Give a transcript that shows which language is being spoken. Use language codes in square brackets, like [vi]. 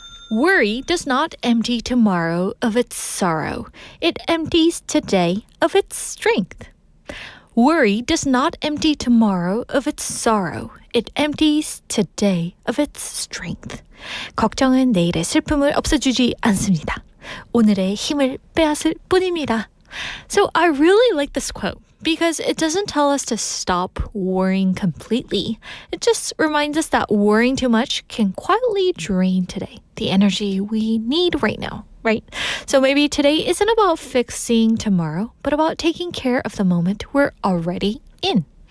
[en] Worry does not empty tomorrow of its sorrow. It empties today of its strength. Worry does not empty tomorrow of its sorrow. It empties today of its strength. [ko] 걱정은 내일의 슬픔을 없애주지 않습니다. 오늘의 힘을 빼앗을 뿐입니다. [en] So I really like this quote because it doesn't tell us to stop worrying completely. It just reminds us that worrying too much can quietly drain today, the energy we need right now, right? So maybe today isn't about fixing tomorrow, but about taking care of the moment we're already in.